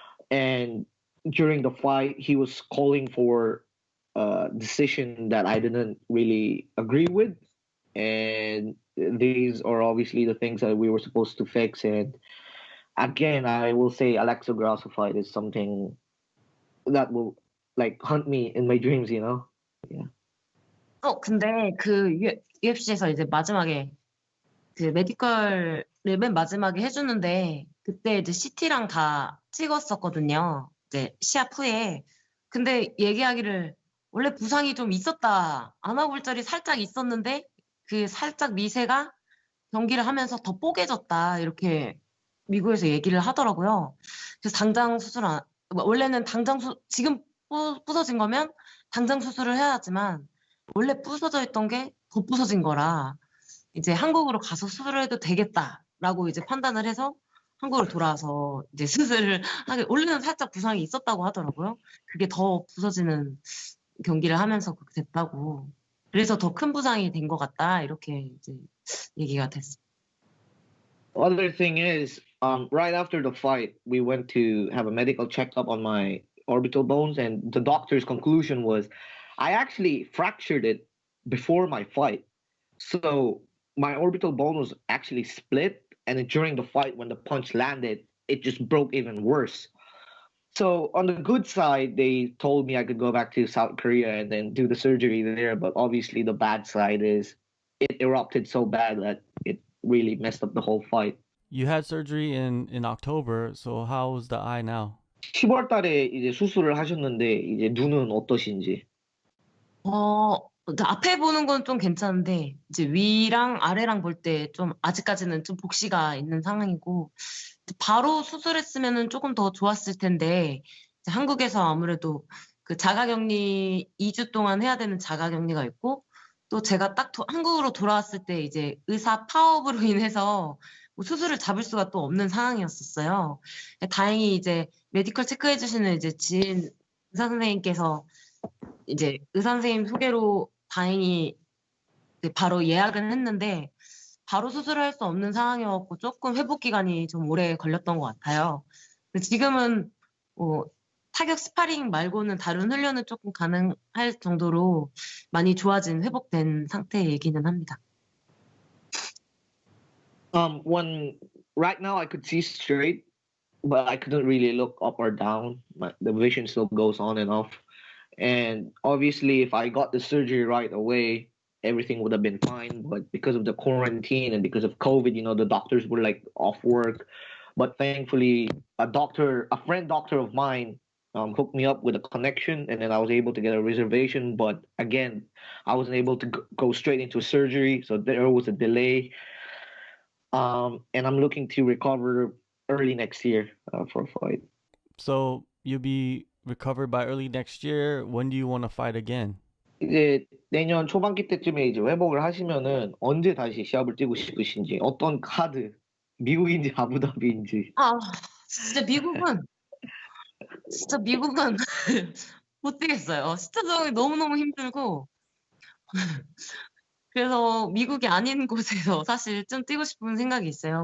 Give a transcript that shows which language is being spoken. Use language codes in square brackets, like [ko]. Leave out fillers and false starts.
[en] And during the fight, he was calling for a decision that I didn't really agree with, and these are obviously the things that we were supposed to fix. And again, I will say Alexa Grasso fight is something that will like hunt me in my dreams. Yeah. [ko] 근데 그 UFC에서 이제 마지막에 그 메디컬을 맨 마지막에 해주는데 그때 이제 CT랑 다 찍었었거든요. 이제 시합 후에. 근데 얘기하기를 원래 부상이 좀 있었다. 아나골절이 살짝 있었는데 그 살짝 미세가 경기를 하면서 더 뽀개졌다. 이렇게 미국에서 얘기를 하더라고요. 그래서 당장 원래는 지금 부서진 거면 당장 수술을 해야 하지만 원래 부서져 있던 게 더 부서진 거라 이제 한국으로 가서 수술을 해도 되겠다라고 이제 판단을 해서 한국으로 돌아와서 이제 수술을 하게 원래는 살짝 부상이 있었다고 하더라고요. 그게 더 부서지는 경기를 하면서 그렇게 됐다고. 그래서 더 큰 부상이 된 것 같다 이렇게 이제 얘기가 됐어요. [en] Other thing is, right after the fight, we went to have a medical checkup on my orbital bones, and the doctor's conclusion was I actually fractured it before my fight. So my orbital bone was actually split, and then during the fight, when the punch landed, it just broke even worse. So on the good side, they told me I could go back to South Korea and then do the surgery there. But obviously, the bad side is it erupted so bad that it really messed up the whole fight. You had surgery in October, so how's the eye now? [ko] 10월 달에 이제 수술을 하셨는데 이제 눈은 어떠신지? 앞에 보는 건 좀 괜찮은데 이제 위랑 아래랑 볼 때 좀 아직까지는 좀 복시가 있는 상황이고 바로 수술했으면은 조금 더 좋았을 텐데 이제 한국에서 아무래도 그 자가격리 2주 동안 해야 되는 자가격리가 있고 또 제가 딱 한국으로 돌아왔을 때 이제 의사 파업으로 인해서 뭐 수술을 잡을 수가 또 없는 상황이었었어요. 다행히 이제 메디컬 체크해 주시는 이제 지인 의사 선생님께서 이제 의사 선생님 소개로 다행히 바로 예약은 했는데 바로 수술을 할 수 없는 상황이었고 조금 회복 기간이 좀 오래 걸렸던 것 같아요. 지금은 타격 스파링 말고는 다른 훈련은 조금 가능할 정도로 많이 좋아진 회복된 상태이기는 합니다. [en] When right now I could see straight, but I couldn't really look up or down. The vision still goes on and off. And obviously, if I got the surgery right away, everything would have been fine. But because of the quarantine and because of COVID, the doctors were like off work. But thankfully, a friend doctor of mine, hooked me up with a connection, and then I was able to get a reservation. But again, I wasn't able to go straight into surgery, so there was a delay. And I'm looking to recover early next year for a fight. So you'll be recovered by early next year. When do you want to fight again? [ko] 이제 내년 초반기 때쯤에 이제 회복을 하시면은 언제 다시 시합을 뛰고 싶으신지, 어떤 카드 미국인지 아부다비인지. 아, 진짜 미국은 못 뛰겠어요. 시차 적응이 너무너무 힘들고, 그래서 미국이 아닌 곳에서 사실 좀 뛰고 싶은 생각이 있어요.